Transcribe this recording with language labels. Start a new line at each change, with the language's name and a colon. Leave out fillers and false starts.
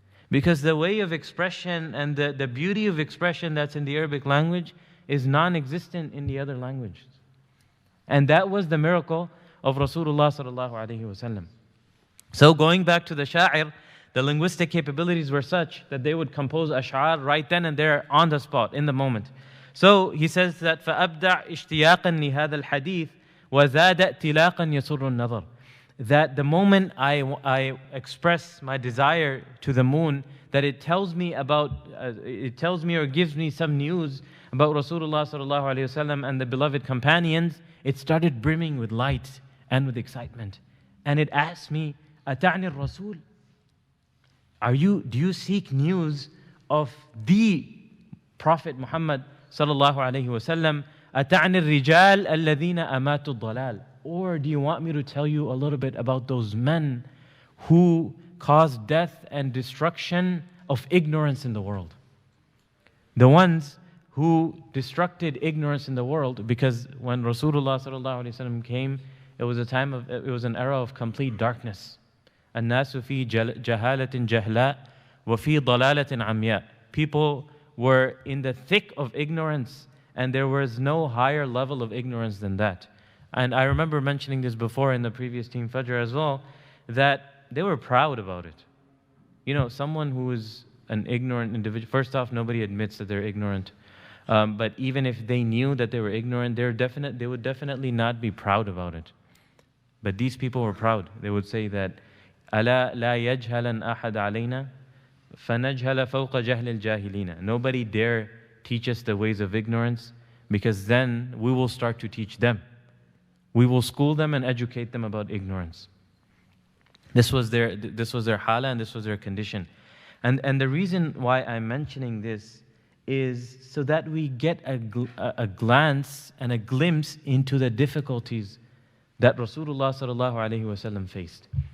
English: Because the way of expression and the beauty of expression that's in the Arabic language is non-existent in the other languages. And that was the miracle of Rasulullah sallallahu alaihi wasallam. So going back to the sha'ir, the linguistic capabilities were such that they would compose ash'ar right then and there on the spot, in the moment. So he says that
Arabic: فَأَبْدَعْ اشْتِيَاقًا لِهَذَا الْحَدِيثِ وَزَادَ اتِّلَاقًا يَسُرُّ النَّظَرِ.
English: That the moment I express my desire to the moon, that it tells me or gives me some news about Rasulullah sallallahu alaihi wasallam and the beloved companions, it started brimming with light and with excitement. And it asked me,
Arabic: أَتَعْنِ الرَّسُولِ.
English: Do you seek news of the Prophet Muhammad sallallahu alaihi wasallam?
Arabic: أَتَعْنِ الرِّجَالِ الَّذِينَ أَمَاتُوا الضَّلَالِ.
English: Or do you want me to tell you a little bit about those men who caused death and destruction of ignorance in the world. The ones who destructed ignorance in the world, because when Rasulullah sallallahu alaihi wasallam came, it was an era of complete darkness.
Arabic: الناس في جهالة جهلاء وفي ضلالة عمياء.
English: People were in the thick of ignorance, and there was no higher level of ignorance than that. And I remember mentioning this before in the previous Team Fajr as well, that they were proud about it. You know, someone who is an ignorant individual, first off, nobody admits that they're ignorant. But even if they knew that they were ignorant, they would definitely not be proud about it. But these people were proud. They would say that,
Arabic: أَلَا لَا يَجْهَلًا أَحَدْ عَلَيْنَا فَنَجْهَلَ فَوْقَ جَهْلِ الْجَاهِلِينَ.
English: Nobody dare teach us the ways of ignorance, because then we will start to teach them. We will school them and educate them about ignorance. This was their hala, and this was their condition. And the reason why I'm mentioning this is so that we get a glance and a glimpse into the difficulties that Rasulullah sallallahu alaihi wasallam faced.